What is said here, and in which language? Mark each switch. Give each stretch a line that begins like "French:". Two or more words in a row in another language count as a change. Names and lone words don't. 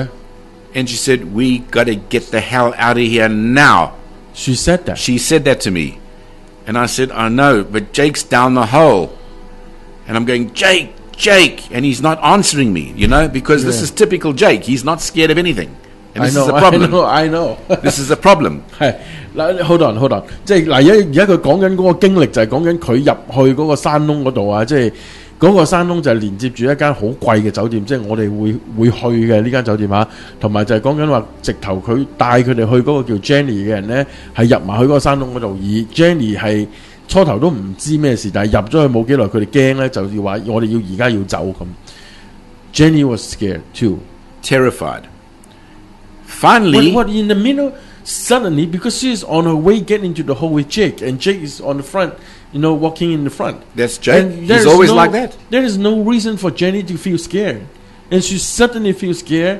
English: And she said, "We got to get the hell out of here now." She said that. She said that to me. And I said, "I know, but Jake's down the hole." And I'm going, "Jake, Jake." And he's not answering me, because this Yeah. is typical Jake. He's not scared of anything. And this I know, is a problem. I know. This is a problem.
Cantonese: 係嗱，
English: hold on，
Cantonese: 即係嗱，而家佢講緊嗰個經歷就係講緊佢入去嗰個山窿嗰度啊，即係嗰個山窿就係連接住一間好貴嘅酒店，即係我哋會去嘅呢間酒店啊，同埋就係講緊話直頭佢帶佢哋去嗰個叫 Jenny 嘅人咧，係入埋去嗰個山窿嗰度，而 Jenny 係初頭都唔知咩事，但係入咗去冇幾耐，佢哋驚咧就要話我哋而家要走咁。
English: Jenny was scared too. Terrified. Finally, What in the middle? Suddenly, because she's on her way getting into the hole with Jake, and Jake is on the front, walking in the front. That's Jake. And He's always like that. There is no reason for Jenny to feel scared, and she certainly feels scared.